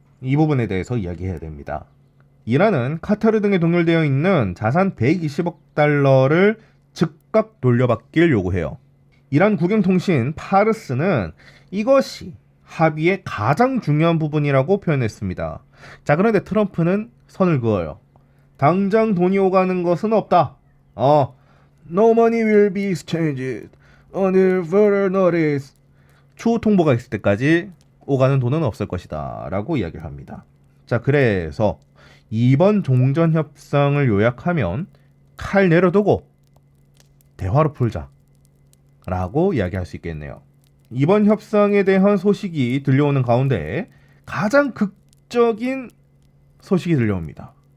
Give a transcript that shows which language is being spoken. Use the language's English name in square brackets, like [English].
[Korean] 이 부분에 대해서 이야기해야 됩니다. 이란은 카타르 등에 동결되어 있는 자산 120억 달러를 즉각 돌려받길 요구해요. 이란 국영통신 파르스는 이것이 합의의 가장 중요한 부분이라고 표현했습니다. 자, 그런데 트럼프는 선을 그어요. 당장 돈이 오가는 것은 없다. [English] No money will be exchanged until further notice. [Korean] 추후 통보가 있을 때까지 오가는 돈은 없을 것이다 라고 이야기를 합니다. 자, 그래서 이번 종전 협상을 요약하면 칼 내려두고 대화로 풀자 라고 이야기할 수 있겠네요. 이번 협상에 대한 소식이 들려오는 가운데 가장 극적인 소식이 들려옵니다.